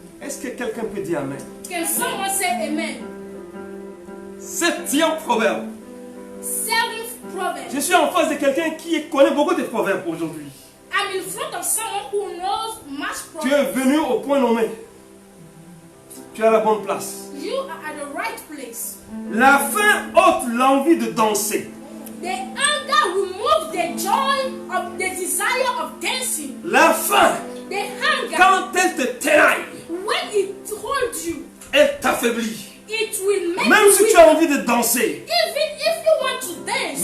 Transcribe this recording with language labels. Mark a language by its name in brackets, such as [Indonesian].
[French] Est-ce que quelqu'un peut dire Amen? [English] Can someone say amen? [French] 7e proverbe. [English] 7th proverb. [French] Je suis en face de quelqu'un qui connaît beaucoup de proverbes aujourd'hui. [English] I'm in front of someone who knows much [French] Tu [English] proverbs. [French] es venu au point nommé. Tu es à la bonne place. [English] You are at the right place. [French] La faim ôte l'envie de danser. [English] The anger removes the joy of the desire of dancing. [French] La faim, [English] The hunger, [French] quand elle te tenaille, [English] when it holds you, [French] elle t'affaiblit. [English] it will make [French] Même [English] you [French] si [English] weak. [French] tu as envie de danser, [English] Even if you want to dance,